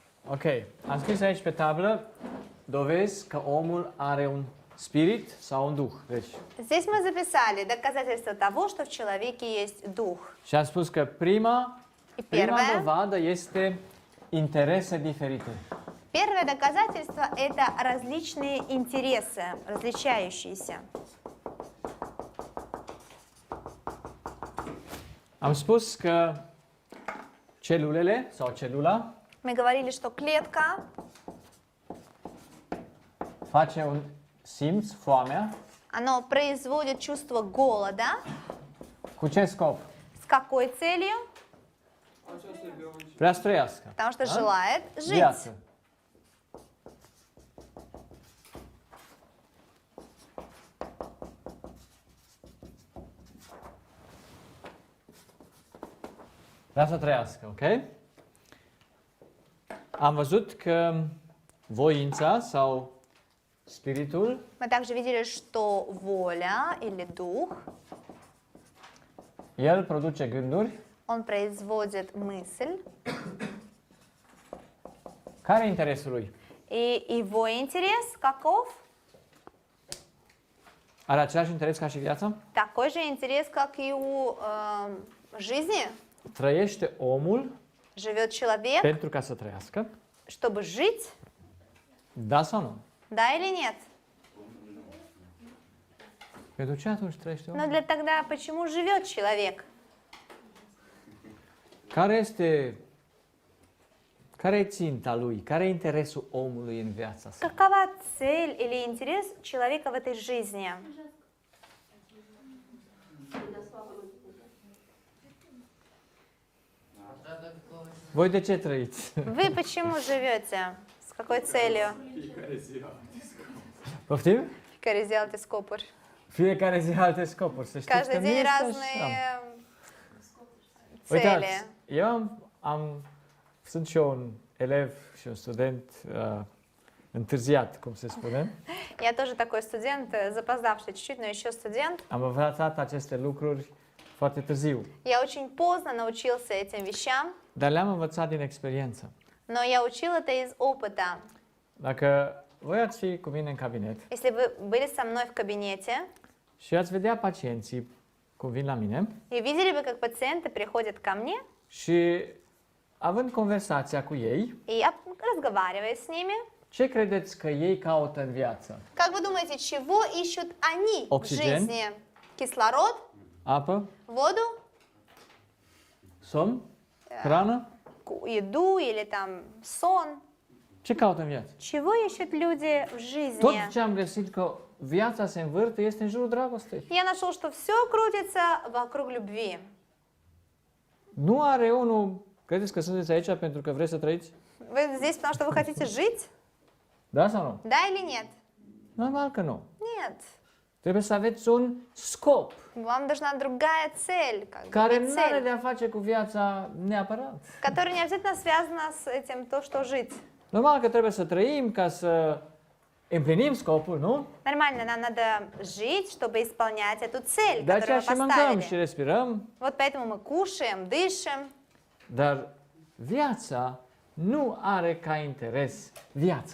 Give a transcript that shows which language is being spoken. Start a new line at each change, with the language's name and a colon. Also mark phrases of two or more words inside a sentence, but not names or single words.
Romanian: Ok, am scris aici pe tablă dovezi că omul are un spirit sau un duh. Deci,
Russian: Здесь мы записали доказательства того, что в человеке есть дух.
Romanian: și am spus că prima
Russian: И первое,
Romanian: dovadă este interese diferite.
Russian: первое доказательство – это различные интересы, различающиеся.
Romanian: Am spus că celulele sau celula
Russian: Мы говорили, что клетка
Romanian: face un simț, foamea,
Russian: оно производит чувство голода.
Romanian: cu ce scop?
Russian: С какой целью?
Romanian: Vrea să trăiască.
Russian: Потому что Да? желает жить.
Romanian: Viață. Vrea să trăiască, ok? Am văzut că voința sau spiritul
Russian: Мы также видели, что воля или дух,
Romanian: el produce gânduri.
Russian: он производит мысль,
Romanian: Care e interesul lui?
Russian: и его интерес каков?
Romanian: Are același interes ca și viața?
Russian: Такой же интерес, как и у жизни.
Romanian: Trăiește omul
Russian: Живет человек,
Romanian: pentru ca să trăiască?
Russian: чтобы жить,
Romanian: Da sau nu?
Russian: да или нет?
Romanian: Pentru ce atunci trăiește
Russian: Но
Romanian: omul?
Russian: для тогда почему живет человек?
Romanian: Care e ținta lui? Care e interesul omului în viața sa?
Russian: Какова цель или интерес человека в этой жизни?
Romanian: Voi de ce trăiți?
Russian: Вы почему живете? С какой целью?
Romanian: Poftim? Care zi alte scopuri. Fiecare zi alte scopuri. Să știți
Russian: Каждый
Romanian: că nu
Russian: день
Romanian: este
Russian: разные
Romanian: așa.
Russian: цели.
Romanian: Uitați, eu sunt și eu un elev și un student întârziat, cum se spune.
Russian: Я тоже такой студент, запоздавший чуть-чуть, но еще студент.
Romanian: Am învățat aceste lucruri foarte târziu,
Russian: Я очень поздно научился этим вещам,
Romanian: dar le-am învățat din experiență.
Russian: но я учил это из опыта.
Romanian: Dacă voi ați fi cu mine în cabinet
Russian: Если вы были со мной в кабинете
Romanian: și ați vedea pacienții cum vin la mine
Russian: и видели бы, как пациенты приходят ко мне,
Romanian: și având conversația cu ei,
Russian: и я разговариваю с ними,
Romanian: ce credeți că ei caută în viață?
Russian: как вы думаете, чего ищут они в Оксиген. жизни? Кислород,
Romanian: Apă?
Russian: воду,
Romanian: Somn? Hrană?
Russian: еду или там сон?
Romanian: Ce caută în viață?
Russian: Чего ищут люди в жизни?
Romanian: Tot ce am găsit că viața se învârte este în jurul dragostei.
Russian: Я нашел, что все крутится вокруг любви.
Romanian: Nu are unul... Credeți că sunteți aici pentru că vreți să trăiți?
Russian: Вы здесь, потому что вы хотите жить?
Romanian: Da sau nu?
Russian: Да или нет?
Romanian: Normal că nu.
Russian: Нет.
Romanian: Trebuie să aveți un scop
Russian: Вам нужна другая цель, как бы,
Romanian: care
Russian: не
Romanian: nu are
Russian: цель,
Romanian: de a face cu viața neapărat.
Russian: которая не обязательно связана с этим, то, что жить.
Romanian: Normal că trebuie să trăim ca să împlinim scopul, nu?
Russian: Нормально, нам надо жить, чтобы исполнять эту цель,
Romanian: De
Russian: которую
Romanian: aceea
Russian: мы
Romanian: și mâncăm și
Russian: поставили.
Romanian: respirăm,
Russian: Вот поэтому мы кушаем, дышим.
Romanian: dar viața nu are ca interes viața.